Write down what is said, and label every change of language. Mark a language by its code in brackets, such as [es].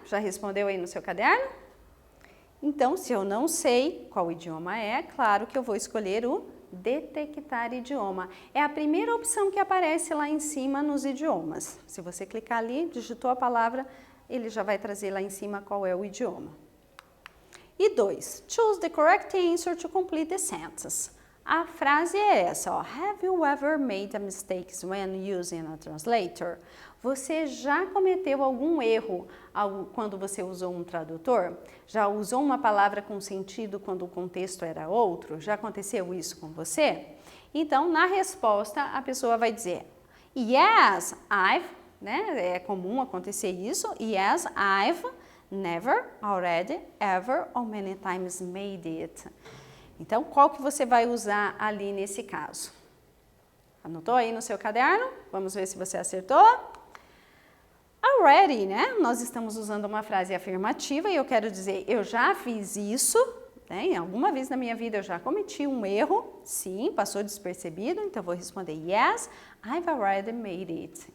[pt] Já respondeu aí no seu caderno? Então, se eu não sei qual idioma é, claro que eu vou escolher o detectar idioma. É a primeira opção que aparece lá em cima nos idiomas. Se você clicar ali, digitou a palavra, ele já vai trazer lá em cima qual é o idioma. [en] E 2, choose the correct answer to complete the sentence. [pt] A frase é essa, ó. [en] Have you ever made a mistake when using a translator? [pt] Você já cometeu algum erro quando você usou um tradutor? Já usou uma palavra com sentido quando o contexto era outro? Já aconteceu isso com você? Então, na resposta, a pessoa vai dizer, [en] yes, I've, [pt] né? É comum acontecer isso. [en] Yes, I've never, already, ever or many times made it. [pt] Então, qual que você vai usar ali nesse caso? Anotou aí no seu caderno? Vamos ver se você acertou. Already, né? Nós estamos usando uma frase afirmativa e eu quero dizer, eu já fiz isso, né? Em alguma vez na minha vida eu já cometi um erro, sim, passou despercebido, então vou responder, [en] yes, I've already made it.